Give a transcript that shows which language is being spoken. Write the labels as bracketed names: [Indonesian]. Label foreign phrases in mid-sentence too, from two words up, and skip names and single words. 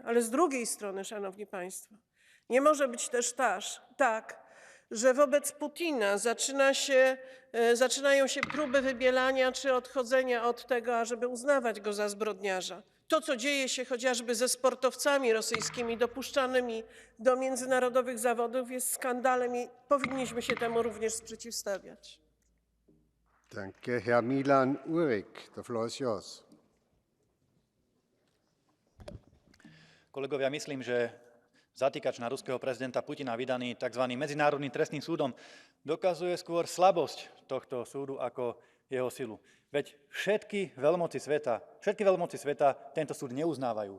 [Polish] Ale z drugiej strony, szanowni państwo, nie może być też tak, że wobec Putina zaczynają się próby wybielania czy odchodzenia od tego, ażeby uznawać go za zbrodniarza. To, co dzieje się chociażby ze sportowcami rosyjskimi dopuszczanymi do międzynarodowych zawodów, jest skandalem i powinniśmy się temu również sprzeciwstawiać. [German] Danke. [English] Herr Milan Urik, the floor is yours. [Slovak] Kolegovia, myslím, že zatýkač na ruského prezidenta Putina vydaný tzv. Medzinárodným trestným súdom dokazuje skôr slabosť tohto súdu ako jeho silu. Veď všetky veľmoci sveta tento súd neuznávajú.